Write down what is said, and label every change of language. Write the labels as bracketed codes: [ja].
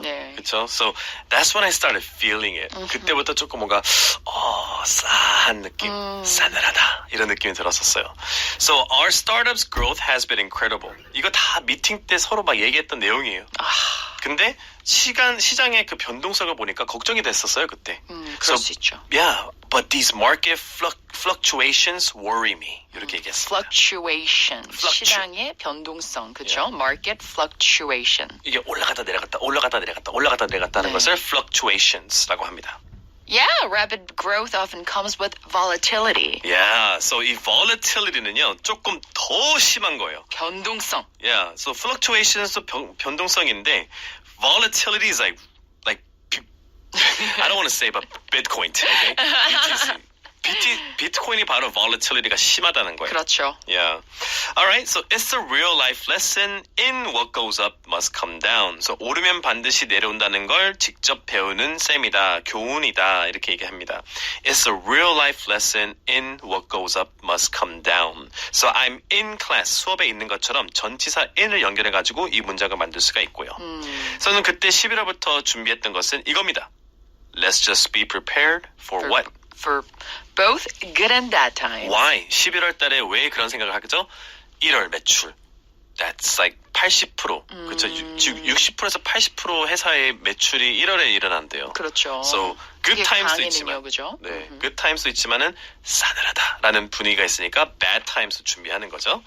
[ko] 네. 그렇죠? [en] So that's when I started feeling it. [ko] 그때부터 조금 뭔가 싸한 느낌, 싸늘하다 이런 느낌이 들었었어요. [en] So our startup's growth has been incredible. [ko] 이거 다 미팅 때 서로 막 얘기했던 내용이에요. 근데 시장의 그 변동성을 보니까 걱정이 됐었어요 그때. 그럴 수 있죠. [en] Yeah, but these market fluctuations worry me. [ko] 이렇게 얘기했어요. Fluctuation. 시장의 변동성. 그렇죠? [en] Market fluctuation. [ko] 이게 올라갔다 내려갔다 올라갔다 내려갔다 올라갔다 내려갔다 하는 네. 것을 fluctuations라고 합니다. [en] Yeah, rapid growth often comes with volatility. [ko] Yeah, so 이 volatility는요 조금 더 심한 거예요. 변동성. [en] Yeah, so fluctuations도 [ko] 변동성인데 [en] volatility is like I don't want to say about Bitcoin, okay? BTC. [ko] 비트코인이 바로 volatility가 심하다는 거예요. 그렇죠. [en] Yeah. Alright, so it's a real life lesson in what goes up must come down. [ko] So 오르면 반드시 내려온다는 걸 직접 배우는 셈이다, 교훈이다 이렇게 얘기합니다. [en] It's a real life lesson in what goes up must come down. So I'm in class, [ko] 수업에 있는 것처럼 전치사 in을 연결해가지고 이 문장을 만들 수가 있고요. 저는 그때 11월부터 준비했던 것은 이겁니다. [en] Let's just be prepared for what? For both good and bad times. Why? [ko] 11월 달에 왜 그런 생각을 하겠죠? 1월 매출. [en] That's like 80%. [ko] 그렇죠. 60%에서 80% 회사의 매출이 1월에 일어난대요. 그렇죠. [en] So good times도 [ko] 강해는요, 있지만, 그죠? 네, good times도 있지만은 싸늘하다라는 분위기가 있으니까 bad times도 준비하는 거죠.